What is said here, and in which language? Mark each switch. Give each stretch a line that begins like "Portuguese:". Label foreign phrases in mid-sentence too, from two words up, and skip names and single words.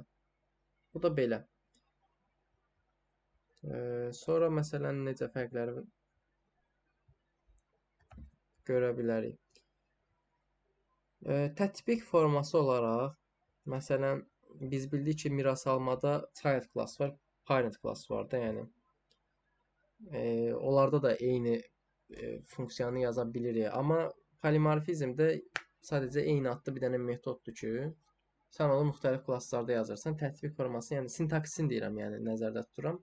Azerbaijani: Bu da belə. Sonra məsələn necə fərqləri görə bilərik. Tətbiq forması olaraq, məsələn, biz bildik ki, miras almada
English: child class
Azerbaijani: var,
English: parent class
Azerbaijani: var da, yəni. Onlarda da eyni funksiyanı yaza bilirik. Amma polimorfizmdə sadəcə eyni adlı bir dənə metoddur ki, sən onu müxtəlif klasslarda yazırsan. Tətbiq forması, yəni sintaksisini deyirəm, yəni nəzərdə tuturam.